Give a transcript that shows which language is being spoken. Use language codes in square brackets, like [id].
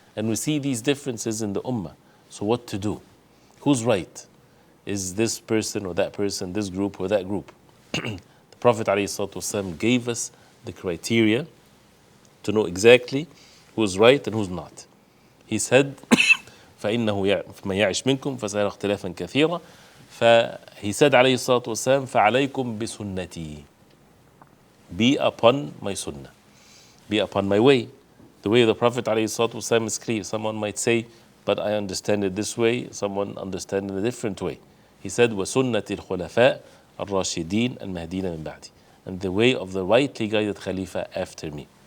[en] And we see these differences in the ummah. So what to do? Who's right? Is this person or that person, this group or that group? The Prophet ﷺ gave us the criteria to know exactly who's right and who's not. He said, [ar] فَإِنَّهُ مَنْ يَعِشْ مِنْكُمْ فَسَيَرَى اخْتِلَافًا كَثِيرًا. [en] He said [ar] عليه الصلاة والسلام فعليكم بسنتي, [en] be upon my sunnah, be upon my way. The way of the Prophet [ar] عليه الصلاة والسلام [en] is clear. Someone might say, but I understand it this way, someone understand it a different way. He said [ar] وَسُنَّةِ الْخُلَفَاءِ الرَّاشِدِينَ الْمَهْدِينَ مِنْ بَعْدِ, [en] and the way of the rightly guided Khalifa after me.